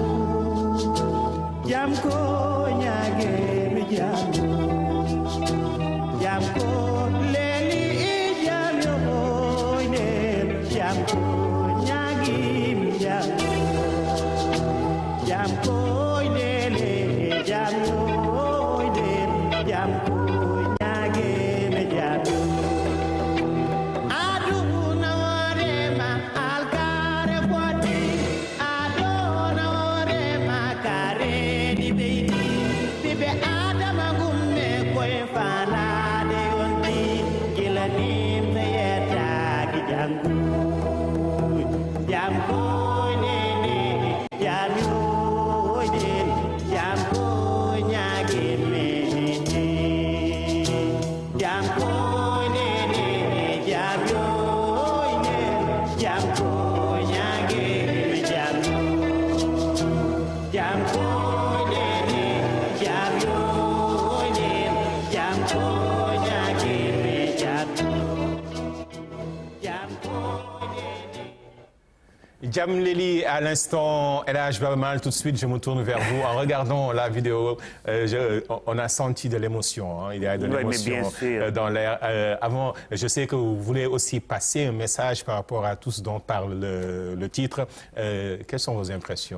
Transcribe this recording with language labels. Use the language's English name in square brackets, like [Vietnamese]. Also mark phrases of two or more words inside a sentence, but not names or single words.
[Fula] jam koy ñagene jam koy leli jam yoy nen jam koy ñagene jam koy leli jam yoy nen jam koy ñagene jam Aduna worema alkare fodi Aduna worema kare di beidi Bibe adama gumme koe falade yonti Gilanim sayeta ki jam koy nene jam yoy den jam koy ñagene jam koy nene jam yoy nen jam koy ñagene jam koy nene jam yoy nen jam koy ñagene jam koy nene Jam Leli, [French] à l'instant, Elhadj Baba Maal, tout de suite, je me tourne vers vous. En regardant la vidéo, on a senti de l'émotion. Hein. Il y a de l'émotion dans l'air. Avant, je sais que vous voulez aussi passer un message par rapport à tout ce dont parle le titre. Quelles sont vos impressions?